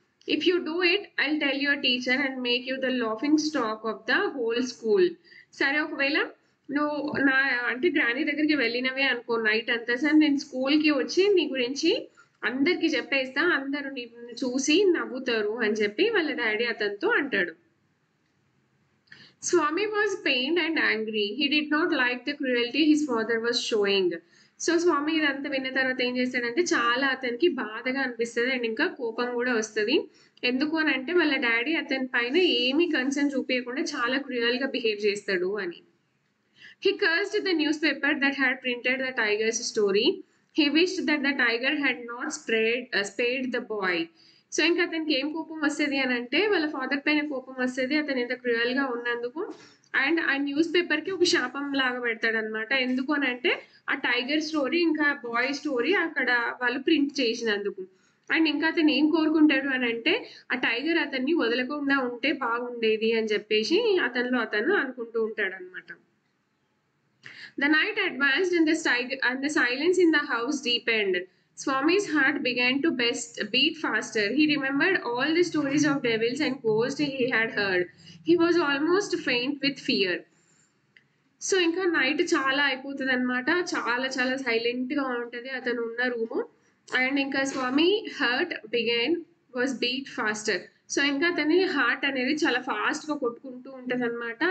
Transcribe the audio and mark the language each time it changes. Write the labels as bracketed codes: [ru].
[en] If you do it I'll tell your teacher and make you the laughing stock of the whole school. [te] సరే, ఒకవేళ నువ్వు నా అంటే granny దగ్గరికి వెళ్ళినవే అనుకో నైట్ అంతా, సార్ నేను స్కూల్కి వచ్చి నీ గురించి అందరికి చెప్పేస్తా, అందరూ నిన్ను చూసి నవ్వుతారు అని చెప్పి వాళ్ళ డాడీ అతనితో అంటాడు. [en] Swami was pained and angry. He did not like the cruelty his father was showing. [te] So స్వామి ఇదంతా విన్న తర్వాత ఏం చేస్తాడంటే, చాలా అతనికి బాధగా అనిపిస్తుంది అండ్ ఇంకా కోపం కూడా వస్తుంది. ఎందుకు అని అంటే, వాళ్ళ డాడీ అతని పైన ఏమీ కన్సర్న్ చూపించకుండా చాలా క్రూయల్గా బిహేవ్ చేస్తాడు అని. [en] He cursed the newspaper that had printed the tiger's story. He wished that the tiger had not spared the boy. [te] So ఇంకా అతనికి ఏం కోపం వస్తుంది అని అంటే, వాళ్ళ ఫాదర్ పైన కోపం వస్తుంది అతను ఇంత క్రూయల్గా ఉన్నందుకు. అండ్ ఆ న్యూస్ పేపర్కి ఒక శాపం లాగా పెడతాడు అనమాట. ఎందుకు అని అంటే, ఆ టైగర్ స్టోరీ ఇంకా బాయ్ స్టోరీ అక్కడ వాళ్ళు ప్రింట్ చేసినందుకు. అండ్ ఇంకా అతను ఏం కోరుకుంటాడు అని అంటే, ఆ టైగర్ అతన్ని వదలకుండా ఉంటే బాగుండేది అని చెప్పేసి అతను అనుకుంటూ ఉంటాడు అనమాట. [en] The night advanced and the silence in the house deepened. Swami's heart began to beat faster. He remembered all the stories of devils and ghosts he had heard. He was almost faint with fear. [te] So ఇంకా night చాలా అయిపోతుంది అనమాట, చాలా చాలా సైలెంట్గా ఉంటుంది అతను ఉన్న రూము. [en] And ఇంకా Swami heart was beat faster. [te] So ఇంకా అతని హార్ట్ అనేది చాలా ఫాస్ట్గా కొట్టుకుంటూ ఉంటుంది అనమాట.